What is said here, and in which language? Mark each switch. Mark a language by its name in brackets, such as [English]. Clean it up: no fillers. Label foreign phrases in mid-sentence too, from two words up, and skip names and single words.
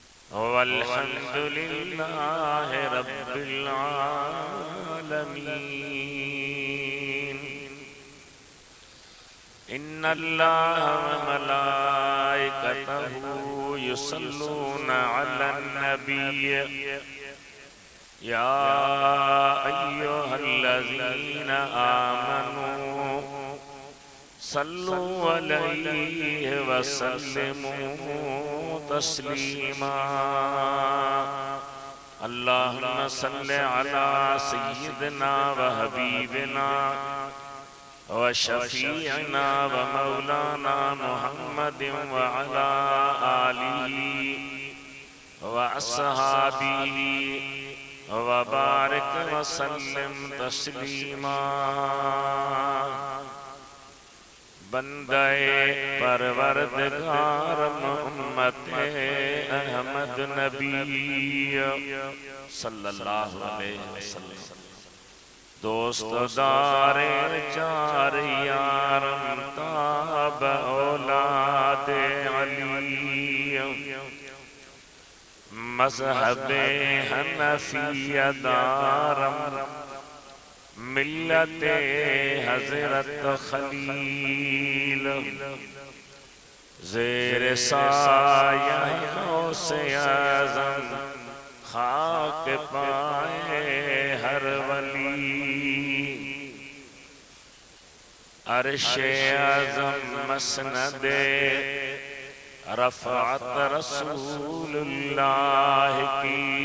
[Arabic] الحمد لله رب العالمين. إن الله وملائكته يصلون على النبي يا أيها الذين آمنوا صلوا عليه وسلموا تسليما. اللهم صل على سيدنا وحبيبنا وشفيعنا ومولانا محمد وعلى آله وأصحابه وبارك وسلم تسليما. [Persian] بندهٔ پروردگار محمد احمد نبی [Arabic] صلى الله عليه وسلم [Persian] دوست دار چار یارم تاب اولاد علی مذهب حنفیه دارم ملت حضرت خلیل زیر سایه غوث اعظم خاک پای هر ولی. [Urdu] عرش اعظم مسند رفعت رسول اللہ کی.